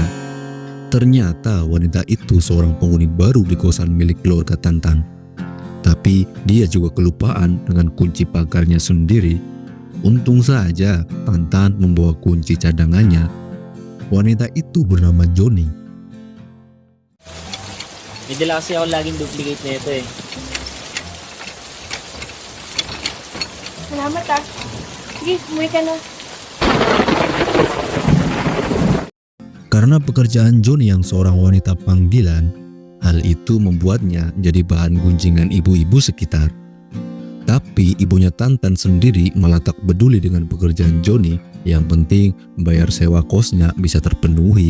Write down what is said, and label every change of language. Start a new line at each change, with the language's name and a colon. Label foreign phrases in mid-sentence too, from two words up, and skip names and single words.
Indonesian: Ternyata wanita itu seorang penghuni baru di kosan milik keluarga Tantan. Tapi dia juga kelupaan dengan kunci pagarnya sendiri. Untung saja Tantan membawa kunci cadangannya. Wanita itu bernama Johnny.
Filipino: May dala kasi ako laging duplicate na ito eh. Salamat ah. Sige, umuwi ka na.
Indonesian: Karena pekerjaan Johnny yang seorang wanita panggilan, hal itu membuatnya jadi bahan gunjingan ibu-ibu sekitar. Tapi ibunya Tantan sendiri malah tak peduli dengan pekerjaan Johnny, yang penting bayar sewa kosnya bisa terpenuhi.